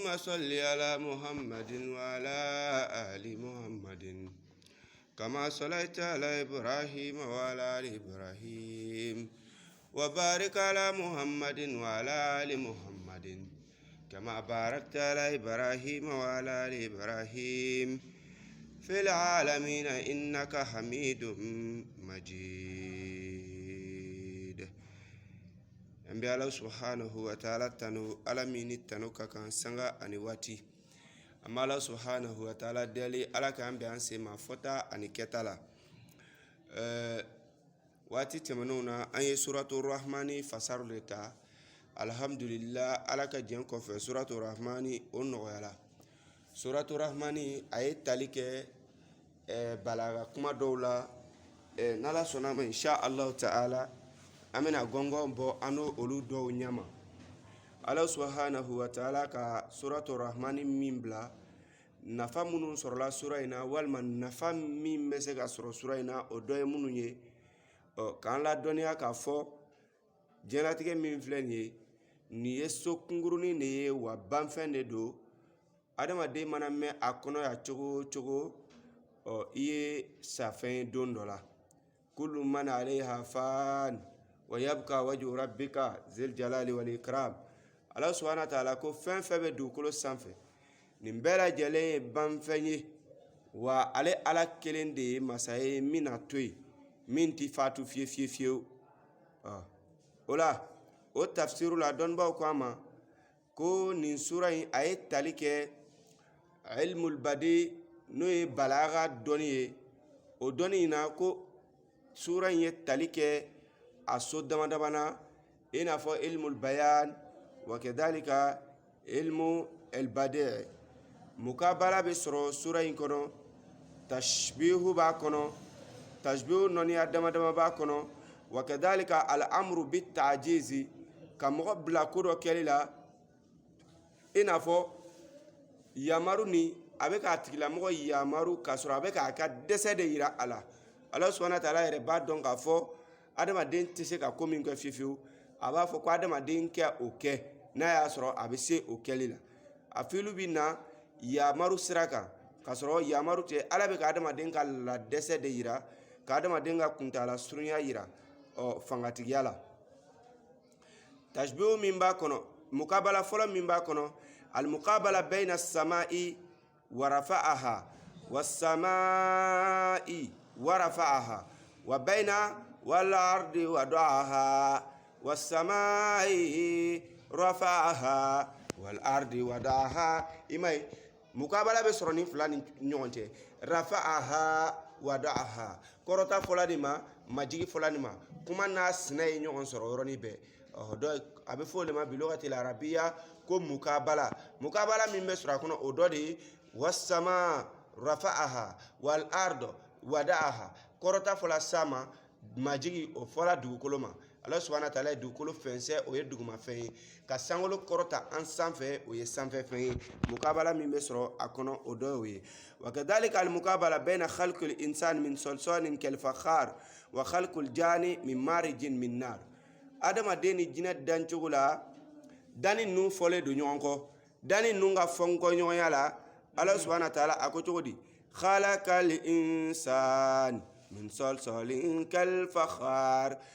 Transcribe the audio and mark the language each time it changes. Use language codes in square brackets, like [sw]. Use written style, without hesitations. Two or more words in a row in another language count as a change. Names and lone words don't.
[ar] صل على محمد وعلى آل محمد كما صليت على إبراهيم وعلى آل إبراهيم وبارك على محمد وعلى آل محمد كما باركت على إبراهيم وعلى آل إبراهيم في العالمين إنك حميد مجيد [bm] Ambi [ar] الله سبحانه وتعالى [bm] tanu alamini tanu kakan sanga ani wati amma [ar] الله سبحانه وتعالى [bm] deli ala ka ambi anse ma fota ani ketala wati temanuna an ye suratul rahmani fasarule ka alhamdulillah ala ka jen kɔfɛ suratul rahmani o nɔgɔyala suratul rahmani a ye tali kɛ balaga kuma dɔw la n'ala sɔnna ma [ar] إن شاء الله تعالى آمين [bm] gongo bo ano olu dɔw ɲama Allah [ar] سبحانه وتعالى [bm] ka suratul rahmani min bila nafa minnu sɔrɔla sura in na walima nafa min bɛ se ka sɔrɔ sura in na o dɔ ye minnu ye k'an ladɔnniya k'a fɔ diɲɛlatigɛ min filɛ nin ye nin ye so kunkurunin de ye wa banfɛn de don adamaden mana mɛn a kɔnɔ ya cogo o cogo i ye safɛn ye don dɔ la [ar] كل من عليها فان ويبقى وجه ربك ذو الجلال والإكرام الله سبحانه وتعالى [bm] ko fɛn fɛn bɛ dugukolo sanfɛ nin bɛɛ lajɛlen ye banfɛn ye wa ale ala kelen de ye masa ye min na to yen min ti fatu fiyewu o la o tafsiru la dɔnnibaw ko a ma ko nin sura in a ye tali kɛ ilmul badi n'o ye balaga dɔnni ye o dɔnni in na ko sura in ye tali kɛ a so damadama na i n'a fɔ [ar] علم البيان وكذلك علم البديع' [bm] mukabala bɛ sɔrɔ sura in kɔnɔ tashbihu b'a kɔnɔ tashbihu nɔniya damadama b'a kɔnɔ [ar] وكذلك الأمر بالتعجيز [bm] ka mɔgɔ bila ko dɔ kɛli la i n'a fɔ yamaru ni a bɛ k'a tigilamɔgɔ yamaru k'a sɔrɔ a bɛ k'a ka dɛsɛ de yira a la [ar] الله سبحانه وتعالى [bm] yɛrɛ b'a dɔn k'a fɔ adamaden tɛ se ka ko min kɛ fiyewu a b'a fɔ ko adamaden kɛ o kɛ n'a y'a sɔrɔ a bɛ se o kɛli la a filu bɛ na yamaru sira kan k'a sɔrɔ yamaru tɛ ala bɛ ka adamaden ka ladɛsɛ de yira ka adamaden ka kuntala surunya yira fangatigiya la tashbihu min b'a kɔnɔ mukabala fɔlɔ min b'a kɔnɔ [ar] المقابلة بين السماء ورفعها والسماء ورفعها وبين والأرض وضعها والسماء رفعها والأرض وضعها [bm] was-sama'i rafa'aha wal-ardi wada'aha imai mukabala be sɔrɔ ni fila ni ɲɔgɔn cɛ [ar] رفعها وضعها [bm] kɔrɔta fɔla de ma majigi fɔla de ma kuma n'a sinɛ ye ɲɔgɔn sɔrɔ yɔrɔnin bɛɛ dɔ a bɛ fɔ o de ma [ar] بلغة عربية [bm] ko mukabala min bɛ sɔrɔ a kɔnɔ o dɔ de ye [ar] والسماء رفعها والأرض وضعها [bm] kɔrɔta fɔla sama majigi o fɔla dugukolo ma [ar] الله سبحانه وتعالى [bm] ye dugukolo fɛnsɛ o ye dugumafɛn ye ka sankolo kɔrɔta an sanfɛ o ye sanfɛfɛn ye mukabala min bɛ sɔrɔ a kɔnɔ o dɔ y'o ye [ar] وكذلك المقابلة بين خلق الإنسان من صلصال كالفخار وخلق الجان من مارج من نار [bm] adamaden ni jinɛ dancogo la dani ninnu fɔlen don ɲɔgɔn kɔ dani ninnu ka fɔnkɔ ɲɔgɔnya la [ar] الله سبحانه وتعالى [bm] a ko cogo di [ar] خلق الإنسان من صلصال كالفخار